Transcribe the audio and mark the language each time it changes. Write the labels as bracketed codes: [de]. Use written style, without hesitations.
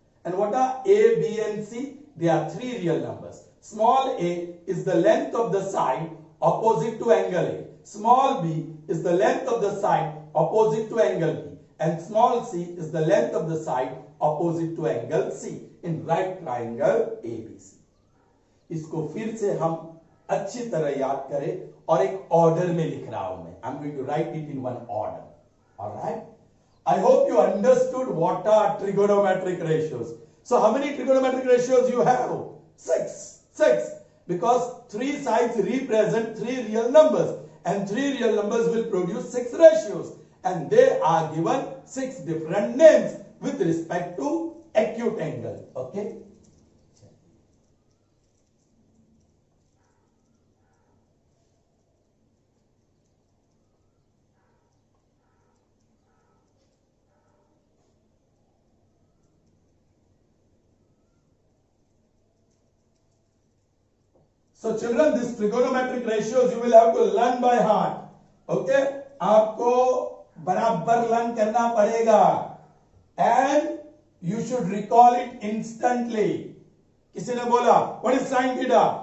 [en] And what are A, B, and C? They are 3 real numbers. Small a is the length of the side opposite to angle A. Small b is the length of the side opposite to angle B. And small c is the length of the side opposite to angle C in right triangle ABC. [hi] इसको फिर से हम अच्छी तरह याद करें और एक ऑर्डर में लिख रहा हूं मैं. [en] I'm going to write it in one order. All right? I hope you understood what are trigonometric ratios. So how many trigonometric ratios you have? 6. 6. Because 3 sides represent 3 real numbers. And 3 real numbers will produce 6 ratios. And they are given 6 different names with respect to acute angle. Okay? So children, these trigonometric ratios you will have to learn by heart. Okay? [hi] आपको बराबर learn करना पड़ेगा. [en] And you should recall it instantly. [hi] किसी ने बोला, [en] what is sin theta?